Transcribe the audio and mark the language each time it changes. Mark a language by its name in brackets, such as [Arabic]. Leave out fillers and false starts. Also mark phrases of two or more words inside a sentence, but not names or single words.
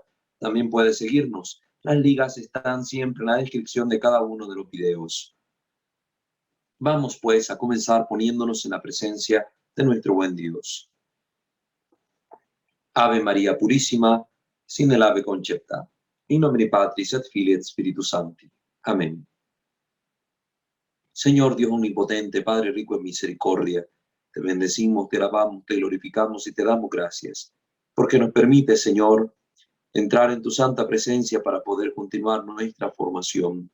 [Spanish] También puede seguirnos. Las ligas están siempre en la descripción de cada uno de los videos. Vamos pues a comenzar poniéndonos en la presencia de nuestro buen Dios. Ave María Purísima, sin el ave concepta. [Latin] In nomine Patris et Filii et Spiritus Sancti. [Spanish] Amén. Señor Dios omnipotente, Padre rico en misericordia, te bendecimos, te alabamos, te glorificamos y te damos gracias, porque nos permite, Señor, entrar en tu santa presencia para poder continuar nuestra formación.